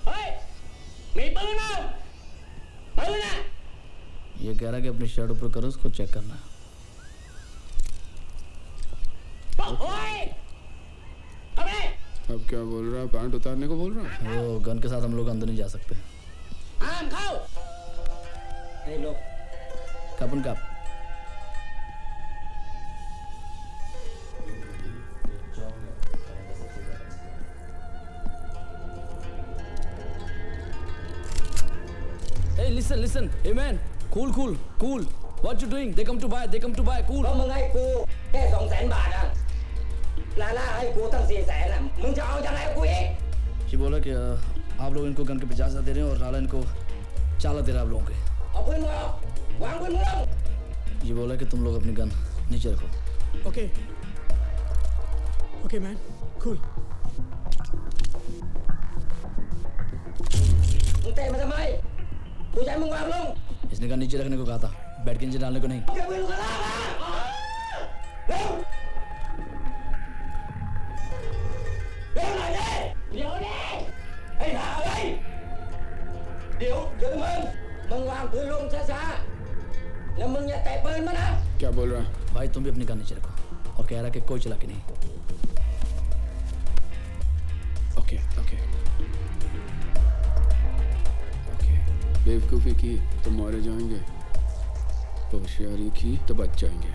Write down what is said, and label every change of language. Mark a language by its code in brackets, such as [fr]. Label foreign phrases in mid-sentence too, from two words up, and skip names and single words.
[hi] ये कह रहा है कि अपनी शर्ट ऊपर करो, उसको चेक करना। अब क्या बोल रहा है? पैंट उतारने को बोल रहा है? वो गन के साथ हम लोग अंदर नहीं जा सकते। कपन कप। [en] Hey, listen. Hey man, cool. What you doing? They come to buy. Cool. [th] มึงให้กูแค่200,000 บาทอ่ะลาล่าให้กูตั้ง400,000อ่ะมึงจะเอายังไงกูอีก [hi] ये बोला कि आप लोग इनको गन के 50,000 दे रहे हैं और लाला इनको 4 दे रहा है आप लोगों के। [th] เอาปืนมึงออกวางปืนมึงลง [hi] ये बोला कि तुम लोग अपनी गन नीचे रखो। [en] OK man, cool. [th] มึงเตะมาทำไมกูจะให้มึงวางลง [hi] इसने गन नीचे रखने को कहा था, बैठ के नीचे डालने को नहीं। [th] เก็บปืนลูกกระลามาเร็วเร็วหน่อยดิเดี๋ยวดิไอ้ห่าเอ้ยเดี๋ยวมึงวางปืนลงช้าๆแล้วมึงอย่าเตะปืนมานะ [hi] क्या बोल रहा है? भाई तुम भी अपनी गन नीचे रखो और कह रहा कि कोई चला के नहीं। ओके बेवकूफ़ी की तो मारे जाएंगे, होशियारी की तो बच जाएंगे।